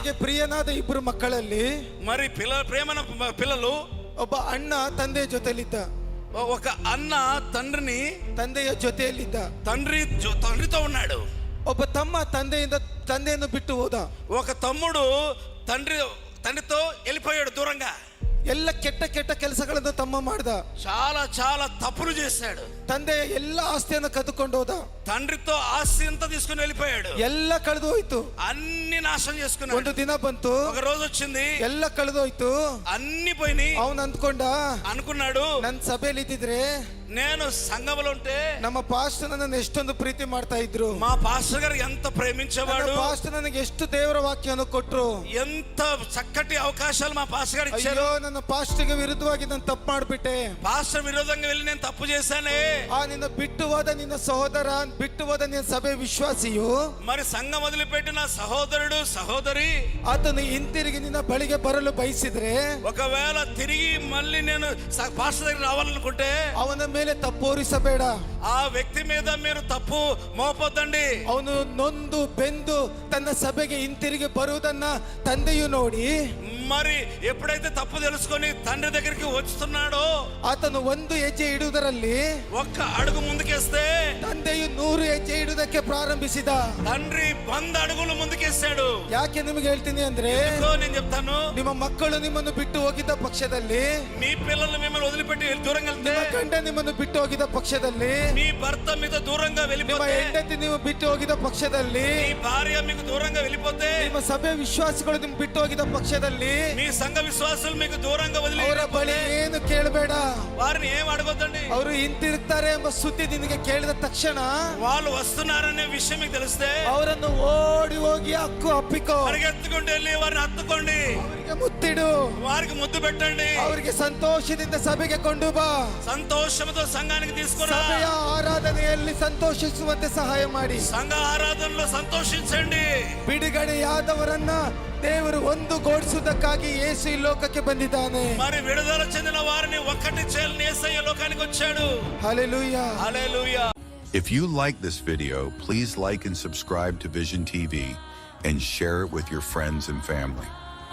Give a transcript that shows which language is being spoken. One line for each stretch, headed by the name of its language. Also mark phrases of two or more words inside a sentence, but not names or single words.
Kannada: ತನಗೆ ಪ್ರಿಯನಾದ ಇಬ್ಬರು ಮಕ್ಕಳಲ್ಲಿ
Telugu: మరి ప్రేమన పిల్లలు
Kannada: ಒಬ್ಬ ಅಣ್ಣ ತಂದೆಯ ಜೊತೆಲಿದ್ದ.
Telugu: ఒక అన్న
Kannada: ತಂದೆಯ ಜೊತೆಯಲ್ಲಿದ್ದ.
Telugu: తండ్రితో ఉన్నాడు.
Kannada: ಒಬ್ಬ ತಮ್ಮ ತಂದೆಯನ್ನು ಬಿಟ್ಟು ಹೋದ.
Telugu: ఒక తమ్ముడు తండ్రితో వెళ్ళిపోయాడు దూరంగా.
Kannada: ಎಲ್ಲ ಕೆಟ್ಟ ಕೆಲಸಗಳನ್ನು ತಮ್ಮ ಮಾಡ್ದ.
Telugu: చాలా తప్పులు చేశాడు.
Kannada: ತಂದೆ ಎಲ್ಲ ಆಸ್ತಿಯನ್ನು ಕದ್ದುಕೊಂಡು ಹೋದ.
Telugu: తండ్రితో ఆస్తి అంతా తీసుకుని వెళ్ళిపోయాడు.
Kannada: ಎಲ್ಲ ಕಳೆದು ಹೋಯ್ತು.
Telugu: అన్ని నాశనం చేసుకున్నాడు.
Kannada: ಒಂದು ದಿನ ಬಂತು,
Telugu: ఒక రోజు వచ్చింది,
Kannada: ಎಲ್ಲ ಕಳೆದು ಹೋಯ್ತು,
Telugu: అన్ని పోయినాయి.
Kannada: ಅವನು
Telugu: అనుకున్నాడు
Kannada: ನನ್ನ ಸಭೆಯಲ್ಲಿ ಇದ್ದಿದ್ರೆ
Telugu: నేను సంఘంలో ఉంటే
Kannada: ನಮ್ಮ ಪಾಸ್ಟರ್ ನನ್ನನ್ನು ಎಷ್ಟೊಂದು ಪ್ರೀತಿ ಮಾಡ್ತಾ ಇದ್ರು,
Telugu: మా పాస్టర్ గారు ఎంత ప్రేమించేవాడు,
Kannada: ಪಾಸ್ಟರ್ ನನಗೆ ಎಷ್ಟು ದೇವರ ವಾಕ್ಯವನ್ನು ಕೊಟ್ರು,
Telugu: ఎంత చక్కటి అవకాశాలు మా పాస్టర్ గారు ఇచ్చారు.
Kannada: ಅಯ್ಯೋ ನನ್ನ ಪಾಸ್ಟರ್ಗೆ ವಿರುದ್ಧವಾಗಿ ನಾನು ತಪ್ಪು ಮಾಡ್ಬಿಟ್ಟೆ,
Telugu: పాస్టర్ విరోధంగా వెళ్ళి నేను తప్పు చేశానే.
Kannada: ನಿನ್ನ ಬಿಟ್ಟು ಹೋದ ನಿನ್ನ ಸಹೋದರ, ಬಿಟ್ಟು ಹೋದ ನಿನ್ನ ಸಭೆ ವಿಶ್ವಾಸಿಯು,
Telugu: మరి సంఘం వదిలిపెట్టిన సహోదరుడు సహోదరి
Kannada: ಆತನು ಹಿಂತಿರುಗಿ ನಿನ್ನ ಬಳಿಗೆ ಬರಲು ಬಯಸಿದ್ರೆ,
Telugu: ఒకవేళ తిరిగి మళ్ళీ నేను పాస్టర్ దగ్గర రావాలనుకుంటే
Kannada: ಅವನ ಮೇಲೆ ತಪ್ಪೋರಿಸಬೇಡ.
Telugu: ఆ వ్యక్తి మీద మీరు తప్పు మోపొద్దండి.
Kannada: ಅವನು ನೊಂದು ಬೆಂದು ತನ್ನ ಸಭೆಗೆ ಹಿಂತಿರುಗಿ ಬರುವುದನ್ನ ತಂದೆಯು ನೋಡಿ,
Telugu: మరి ఎప్పుడైతే తప్పు తెలుసుకొని తండ్రి దగ్గరికి వస్తున్నాడో
Kannada: ಆತನು ಒಂದು ಹೆಜ್ಜೆ ಇಡುವುದರಲ್ಲಿ
Telugu: ఒక్క అడుగు ముందుకేస్తే
Kannada: ತಂದೆಯು 100 ಹೆಜ್ಜೆ ಇಡುವುದಕ್ಕೆ ಪ್ರಾರಂಭಿಸಿದ.
Telugu: తండ్రి 100 అడుగులు ముందుకేస్తాడు.
Kannada: ಯಾಕೆ ನಿಮಗೆ ಹೇಳ್ತೀನಿ ಅಂದ್ರೆ,
Telugu: నేను చెప్తాను,
Kannada: ನಿಮ್ಮ ಮಕ್ಕಳು ನಿಮ್ಮನ್ನು ಬಿಟ್ಟು ಹೋಗಿದ್ದ ಪಕ್ಷದಲ್ಲಿ,
Telugu: మీ పిల్లలు మిమ్మల్ని వదిలిపెట్టి దూరంగా వెళ్తే,
Kannada: ಗಂಡ ನಿಮ್ಮನ್ನು ಬಿಟ್ಟು ಹೋಗಿದ್ದ ಪಕ್ಷದಲ್ಲಿ,
Telugu: మీ భర్త మీద దూరంగా వెళ్ళిపోతే,
Kannada: ಹೆಂಡತಿ ನೀವು ಬಿಟ್ಟು ಹೋಗಿದ್ದ ಪಕ್ಷದಲ್ಲಿ,
Telugu: మీ భార్య మీకు దూరంగా వెళ్ళిపోతే,
Kannada: ನಿಮ್ಮ ಸಭೆ ವಿಶ್ವಾಸಿಗಳು ನಿಮ್ಗೆ ಬಿಟ್ಟು ಹೋಗಿದ್ದ ಪಕ್ಷದಲ್ಲಿ,
Telugu: మీ సంఘ విశ్వాసులు మీకు దూరంగా వదిలి
Kannada: ಅವರ ಬಳಿ ಏನು ಕೇಳಬೇಡ,
Telugu: వారిని ఏం అడగొద్దండి.
Kannada: ಅವರು ಹಿಂತಿರುಗ್ತಾರೆ ಎಂಬ ಸುದ್ದಿ ನಿನಗೆ ಕೇಳಿದ ತಕ್ಷಣ,
Telugu: వాళ్ళు వస్తున్నారనే విషయం మీకు తెలిస్తే
Kannada: ಅವರನ್ನು ಓಡಿ ಹೋಗಿ ಅಪ್ಪಿಕೋ,
Telugu: పరిగెత్తుకుంటూ వెళ్ళి వారిని హత్తుకోండి,
Kannada: ಅವರಿಗೆ ಮುತ್ತಿಡು,
Telugu: వారికి ముద్దు పెట్టండి,
Kannada: ಅವರಿಗೆ ಸಂತೋಷದಿಂದ ಸಭೆಗೆ ಕೊಂಡು ಬಾ,
Telugu: సంతోషంతో సంఘానికి తీసుకురా,
Kannada: ಸಭೆಯ ಆರಾಧನೆಯಲ್ಲಿ ಸಂತೋಷಿಸುವಂತೆ ಸಹಾಯ ಮಾಡಿ,
Telugu: సంఘ ఆరాధనలో సంతోషించండి.
Kannada: ಬಿಡುಗಡೆಯಾದವರನ್ನ ದೇವರು ಒಂದುಗೂಡಿಸುವುದಕ್ಕಾಗಿ ಯೇಸು ಈ ಲೋಕಕ್ಕೆ ಬಂದಿದ್ದಾನೆ.
Telugu: మరి విడుదల చెందిన వారిని ఒక్కటి చేయాలని యేసయ్య లోకానికి వచ్చాడు. హల్లెలూయా, హల్లెలూయా.
English: If you like this video, please like and subscribe to Vision TV and share it with your friends and family.